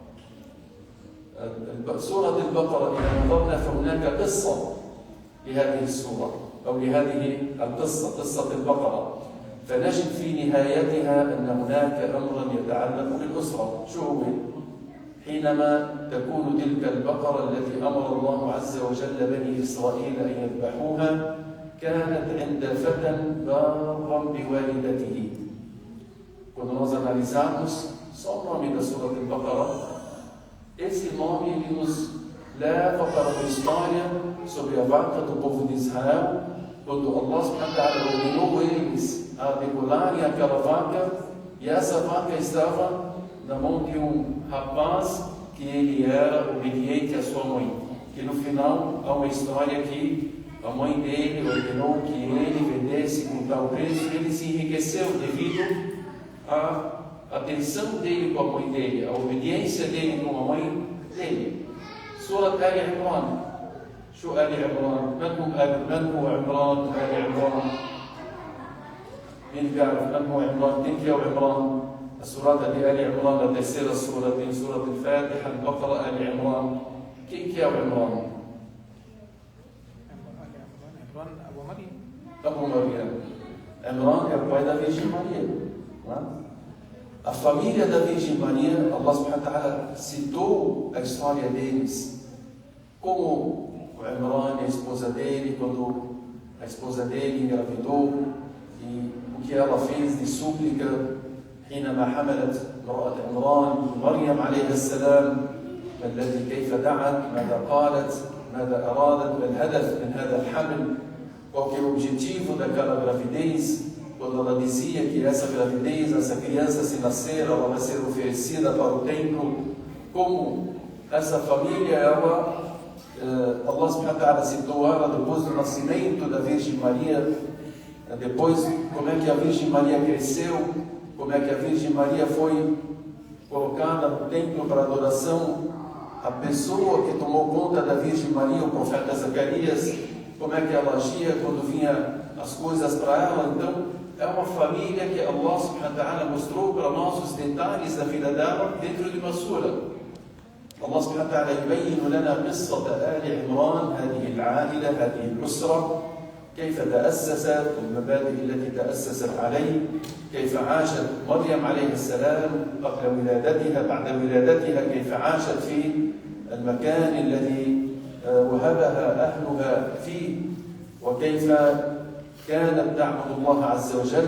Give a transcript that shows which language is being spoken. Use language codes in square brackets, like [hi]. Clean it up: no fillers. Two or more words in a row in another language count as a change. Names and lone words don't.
[ar] سورة البقرة إذا نظرنا فهناك قصة لهذه السورة أو لهذه القصة، قصة البقرة، فنجد في نهايتها أن هناك أمرا يتعلق بالأسرة. شو هو؟ حينما تكون تلك البقرة التي أمر الله عز وجل بني إسرائيل أن يذبحوها كانت عند فتى بارا بوالدته. [pt] Quando nós analisarmos só o nome da Surah Al-Baqarah, esse nome ele nos leva para uma história sobre a vaca do povo de Israel, quando [ar] الله سبحانه وتعالى [pt] ordenou eles a degolarem aquela vaca, e essa vaca estava na mão de um rapaz que ele era obediente à sua mãe. Que no final há uma história que a mãe dele ordenou que ele vendesse com tal preço, e ele se enriqueceu devido à atenção dele com a mãe dele, a obediência dele com a mãe dele. [ar] Surah Ali Imran. شو آل عمران؟ من هو عمران؟ آل عمران. مين بيعرف من هو عمران؟ مين فيه عمران؟ السورة اللي آل عمران التفسير السورتين سورة الفاتحة البقرة آل عمران. كيف يا عمران؟ عمران أبو مريم. أبو مريم. [pt] عمران é o pai da Virgem Maria. A família da Virgem Maria, [ar] الله سبحانه وتعالى [pt] citou a história deles, como o Imran e a esposa dele, quando a esposa dele engravidou, e o que ela fez de súplica, [ar] حينما حملت امرأة عمران مريم عليه السلام، ما الذي كيف دعت، ماذا قالت، ماذا أرادت، ما الهدف من هذا الحمل، [pt] qual que é o objetivo daquela gravidez. Quando ela dizia que essa gravidez, essa criança se nascer, ela vai ser oferecida para o templo, como essa família, ela, [ar] الله سبحانه وتعالى [pt] citou ela depois do nascimento da Virgem Maria, depois como é que a Virgem Maria cresceu, como é que a Virgem Maria foi colocada no templo para adoração, a pessoa que tomou conta da Virgem Maria, o profeta Zacarias, como é que ela agia quando vinha as coisas para ela. Então, é uma família que [ar] الله سبحانه وتعالى [pt] mostrou para nós os detalhes da vida dela dentro de uma sura. [ar] الله سبحانه وتعالى يبين لنا قصة آل عمران، هذه العائلة، هذه الأسرة. كيف تأسست والمبادئ التي تأسست عليه، كيف عاشت مريم عليه السلام قبل ولادتها، بعد ولادتها كيف عاشت في المكان الذي وهبها أهلها فيه، وكيف كانت تعبد الله عز وجل.